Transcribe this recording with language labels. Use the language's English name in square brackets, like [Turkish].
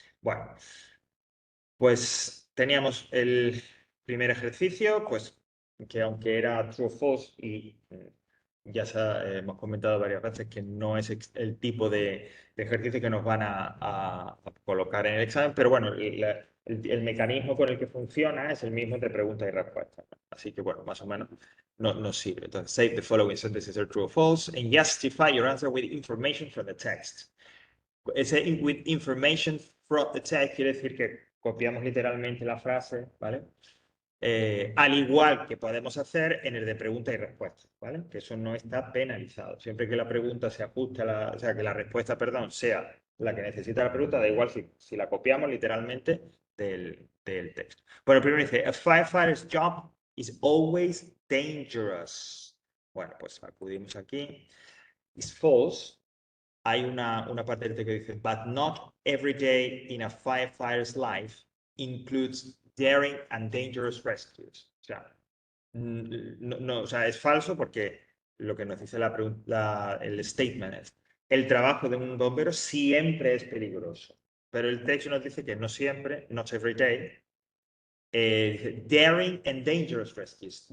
[Spanish] Bueno, pues teníamos el primer ejercicio, pues que aunque era true o false y ya hemos comentado varias veces que no es el tipo de ejercicio que nos van a colocar en el examen, pero bueno, el mecanismo con el que funciona es el mismo de pregunta y respuesta, ¿no? Así que bueno, más o menos nos sirve. [English] Entonces, say the following sentences are true or false and justify your answer with information from the text. [Spanish] Ese [English] with information from the text [Spanish] quiere decir que copiamos literalmente la frase, ¿vale? Al igual que podemos hacer en el de pregunta y respuesta, ¿vale? Que eso no está penalizado. Siempre que la pregunta se ajuste a o sea, que la respuesta, perdón, sea la que necesita la pregunta, da igual si la copiamos literalmente del texto. Bueno, primero dice, [English] a firefighter's job is always dangerous. [Spanish] Bueno, pues acudimos aquí. [English] Is false. [Spanish] Hay una parte del texto que dice, [English] but not every day in a firefighter's life includes daring and dangerous rescues. [Spanish] O sea, o sea, es falso porque lo que nos dice el statement es, el trabajo de un bombero siempre es peligroso, pero el texto nos dice que no siempre, [English] not every day, [Spanish] dice, [English] daring and dangerous rescues.